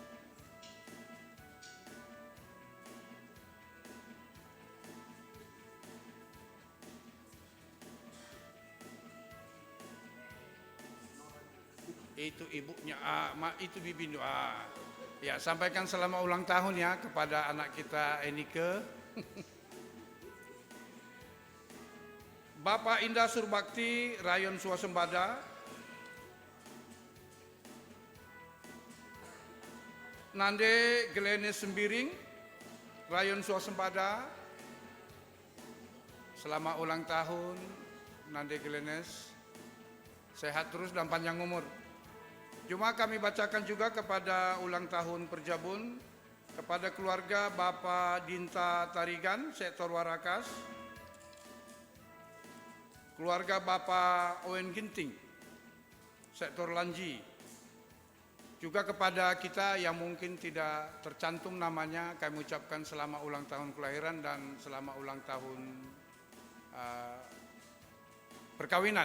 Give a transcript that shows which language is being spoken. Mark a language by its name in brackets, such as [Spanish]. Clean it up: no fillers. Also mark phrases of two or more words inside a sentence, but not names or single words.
[Indonesian] Itu ibunya, itu bibin doa. Ya, sampaikan selamat ulang tahun ya kepada anak kita Enike. Bapak Indah Surbakti, Rayon Swasembada. Nande Glenis Sembiring, Rayon Swasembada. Selamat ulang tahun Nande Glenis. Sehat terus dan panjang umur. Cuma kami bacakan juga kepada ulang tahun Perjabun, kepada keluarga Bapak Dinta Tarigan, Sektor Warakas, keluarga Bapak Owen Ginting, Sektor Lanji, juga kepada kita yang mungkin tidak tercantum namanya, kami ucapkan selamat ulang tahun kelahiran dan selamat ulang tahun perkawinan.